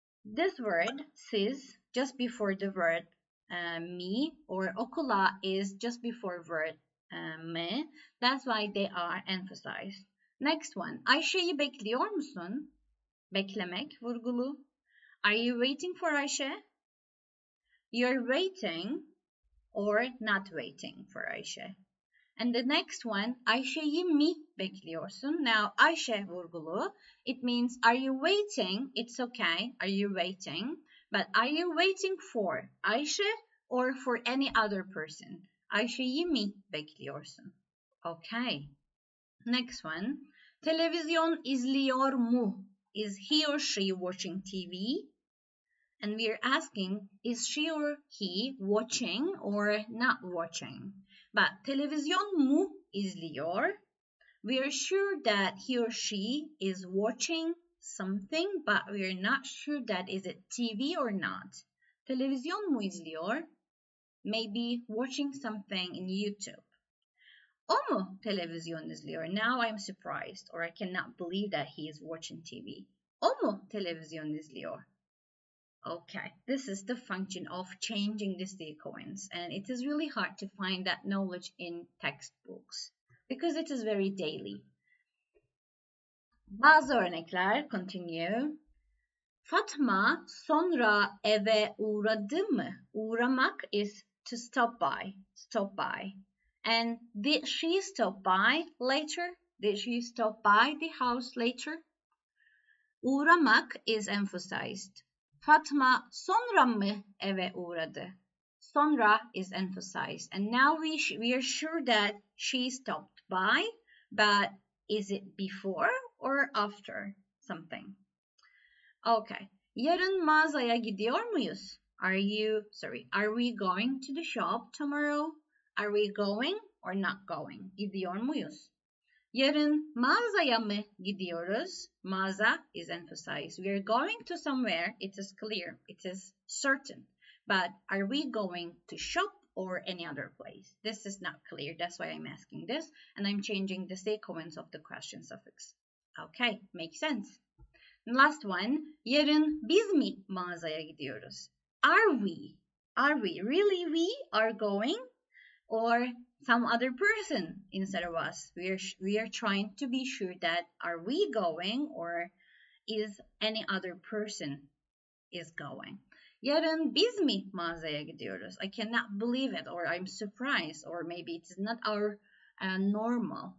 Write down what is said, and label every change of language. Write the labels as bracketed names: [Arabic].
[English] This word, siz, just before the word me, or okula is just before word me. That's why they are emphasized. Next one. [Turkish] Ayşe'yi bekliyor musun? Beklemek, vurgulu. [English] Are you waiting for Ayşe? You're waiting or not waiting for Ayşe. And the next one, [Turkish] Ayşe'yi mi bekliyorsun? Now, Ayşe vurgulu. [English] It means, are you waiting? It's okay. Are you waiting? But are you waiting for Ayşe or for any other person? [Turkish] Ayşe'yi mi bekliyorsun? [English] Okay. Next one. [Turkish] Televizyon izliyor mu? [English] Is he or she watching TV? And we are asking, is she or he watching or not watching? [Turkish] But televizyon mu izliyor? [English] We are sure that he or she is watching something, but we are not sure that is it TV or not. [Turkish] Televizyon mu izliyor? [English] Maybe watching something in YouTube. [Turkish] O mu televizyon izliyor? [English] Now I'm surprised, or I cannot believe that he is watching TV. [Turkish] O mu televizyon izliyor? [English] Okay, this is the function of changing the sequence, and it is really hard to find that knowledge in textbooks because it is very daily. [Turkish] Bazı örnekler, continue. Fatma sonra eve uğradı mı? [English] Uğramak is to stop by, stop by. And did she stop by later? Did she stop by the house later? Uğramak is emphasized. [Turkish] Fatma sonra mı eve uğradı? [English] Sonra is emphasized. And now we are sure that she stopped by, but is it before or after something? Okay. [Turkish] Yarın mağazaya gidiyor muyuz? [English] Are we going to the shop tomorrow? Are we going or not going? [Turkish] Gidiyor muyuz? Yarın mağazaya mı gidiyoruz? [English] Mağaza is emphasized. We are going to somewhere. It is clear. It is certain. But are we going to shop or any other place? This is not clear. That's why I'm asking this. And I'm changing the sequence of the question suffix. Okay, makes sense. Last one. [Turkish] Yarın biz mi mağazaya gidiyoruz? [English] Are we? Really we are going? Or some other person instead of us. We are trying to be sure that are we going or is any other person is going. [Turkish] Yarın biz mi mağazaya gidiyoruz? [English] I cannot believe it, or I'm surprised, or maybe it's not our normal.